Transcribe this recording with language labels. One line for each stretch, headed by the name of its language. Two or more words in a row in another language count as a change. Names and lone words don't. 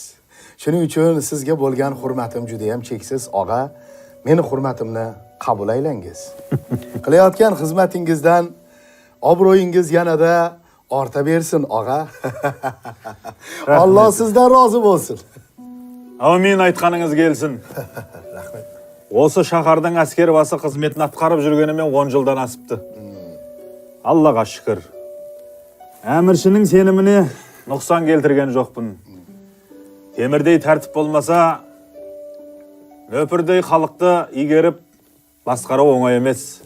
Uzbek: Shuning uchun sizga bo'lgan hurmatim juda ham cheksiz, og'a. Meni hurmatimni qabul aylangiz. Qilayotgan xizmatingizdan obro'yingiz yanada orta bersin, og'a. Alloh sizdan rozi bo'lsin.
Kazakh: Amin aytqanınız gelsin. Rahmet. Осы шаһардың әскер басы қызметін атқарып жүргенімен 10 жылдан асыпты. Аллаға шүкір. Әміршінің сеніміне нұқсан келтірген жоқпын. Темірдей тәртіп болмаса, нөпірдей халықты игеріп, басқару оңай емес.